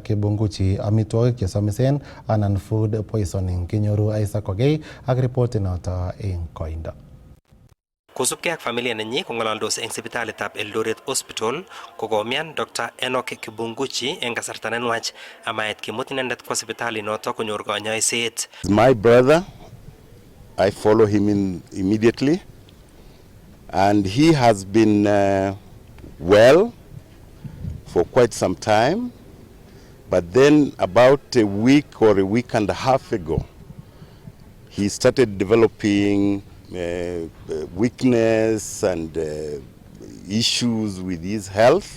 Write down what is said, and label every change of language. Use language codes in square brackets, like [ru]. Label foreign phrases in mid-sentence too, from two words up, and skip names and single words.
[kln] Kibunguchi amitwogik chesomisen anan [en] food poisoning. [kln] Kinyoru Isaac Kogei ak ripoti noto eng koindo. Kosubkei ak familia nenyi kong'alaldos eng sipitalitab Eldoret Hospital kokomian Dr. Enoch Kibunguchi eng kasarta nenwach amait kimut inendet kwa sipitali noto konyor kanyoiset. [en] My brother, I follow him in immediately and he has been well for quite some time. But then about a week or a week and a half ago, he started developing weakness and issues with his health.